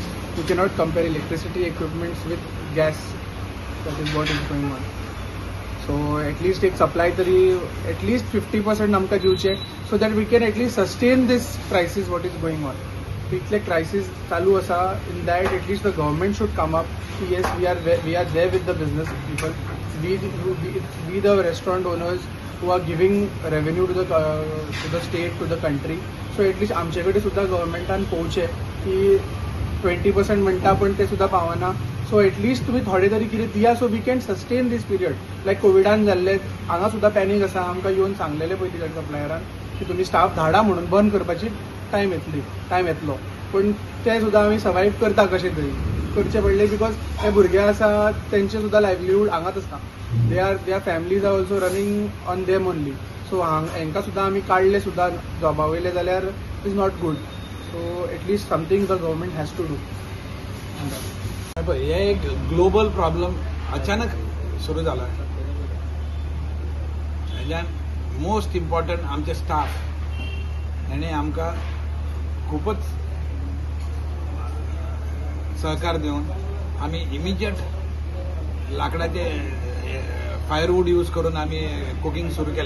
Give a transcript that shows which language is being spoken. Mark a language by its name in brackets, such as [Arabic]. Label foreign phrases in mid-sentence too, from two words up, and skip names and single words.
[English] You cannot compare electricity equipments with gas. That is what is going on. So at least [Konkani] एक सप्लाय तरी [English] एटलीस्ट 50% [Konkani] आमकां दिवचे, [English] so that we can at least sustain these prices what is going on. [Konkani] इतले क्रायसीस चालू आसा, [English] in that at least the government should come up की yes we are there with the business people. we the restaurant owners who are giving revenue to the state, to the country. So at least [Konkani] आमचे कडेन सुद्दां गव्हर्मेंटान पोवचे की 20% म्हणटा पण ते सुद्दां पावना. [English] So at least [Konkani] तुमी थोडे तरी कितें दिया, [English] so we can sustain this period. [Konkani] लायक कोविडान जाल्ले, हांगा सुद्दां पॅनीक आसा. आमकां येवन सांगलेले पयलीं त्या सप्लायरान की तुमी स्टाफ धाडा म्हणून, बंद करपाची टायम येतलो. पण ते सुद्दां आमी सर्वायव करता कशें तरी. करचे पडले बिकॉज हे भुरगे आसा तेंचे सुद्दां लायव्हलीहूड हांगाच आसता. [English] Their families are also running on them only. [Konkani] सो हांकां सुद्दां आमी काडले सुद्दां जॉबा वयले जाल्यार [English] is not good. So at least something the government has to do. [Konkani] हे एक [English] global problem [Konkani] अचानक सुरू जाला. हेज्यान [English] most important [Konkani] आमचे स्टाफ, हेणे आमकां खूपच सहकार देऊन आम्ही इमिजिएट लाकडाचे [English] firewood use [Konkani] करून आम्ही कुकिंग सुरू केले.